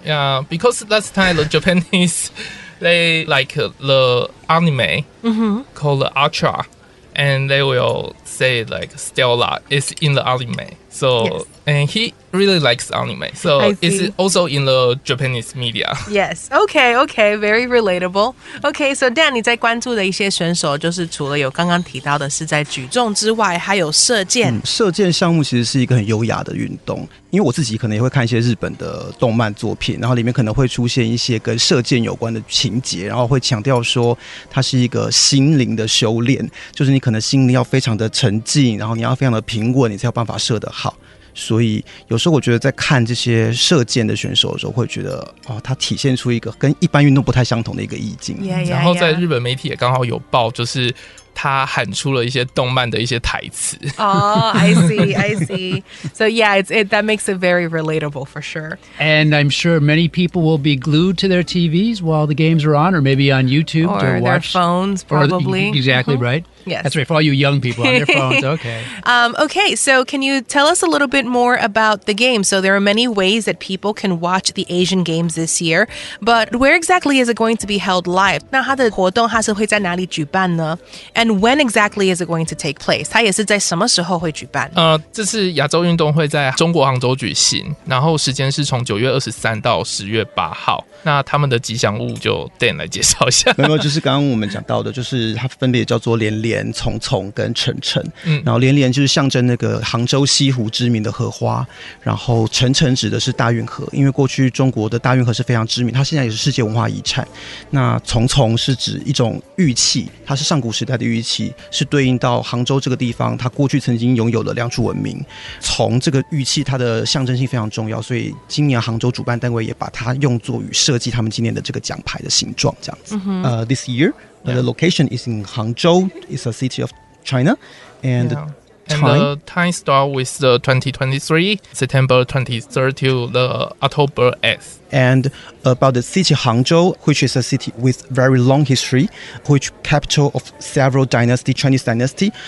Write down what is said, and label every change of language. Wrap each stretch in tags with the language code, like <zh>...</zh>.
<en>Yeah, because last time the Japanese, they like the anime called the Ultra, and they will say like Stella is in the anime. So Yes. and he really likes anime. So I it's see. also in the Japanese media. Yes, okay, very relatable.</en> <zh>Okay, so Dan, 你在关注的一些选手，就是除了有刚刚提到的是在举重之外，还有射箭。射箭项目其实是一个很优雅的运动，因为我自己可能也会看一些日本的动漫作品，然后里面可能会出现一些跟射箭有关的情节，然后会强调说它是一个心灵的修炼，就是你可能心灵要非常的沉静，然后你要非常的平稳，你才有办法射得好。所以有时候我觉得在看这些射箭的选手的时候，会觉得它体现出一个跟一般运动不太相同的一个意境。</zh> <en>Yeah, yeah,</en> <zh>然后在</zh> <en>yeah.</en> <zh>日本媒体也刚好有报，就是他喊出了一些动漫的一些台词。</zh> <en>Oh, I see. So yeah, that makes it very relatable for sure. And I'm sure many people will be glued to their TVs while the games are on, or maybe on YouTube or to their watch. phones, probably. Exactly right. Yes. That's right. For all you young people on their phones. Okay. Okay, so can you tell us a little bit more about the game? So there are many ways that people can watch the Asian Games this year, but where exactly is it going to be held live?</en> <zh>那它的活动它是会在哪里举办呢？</zh> <en>And when exactly is it going to take place?</en> <zh>它也是在什么时候会举办？这次亚洲运动会在中国杭州举行，然后时间是从9月23到10月8号。那他们的吉祥物就 Dan 来介绍一下。没有，就是刚刚我们讲到的，就是它分别叫做连连、丛丛跟晨晨。然后连连就是象征那个杭州西湖知名的荷花，然后晨晨指的是大运河，因为过去中国的大运河是非常知名，它现在也是世界文化遗产。那丛丛是指一种玉器，它是上古时代的玉器，是对应到杭州这个地方，它过去曾经拥有的良渚文明。从这个玉器，它的象征性非常重要，所以今年杭州主办单位也把它用作于设计他们今年的这个奖牌的形状，这样子。</zh> <en>This year, the location is in Hangzhou. It's a city of China, and the time start with the 2023 September 23rd to the October 8th. And about the city Hangzhou, which is a city with very long history, which capital of several Chinese dynasty.</en>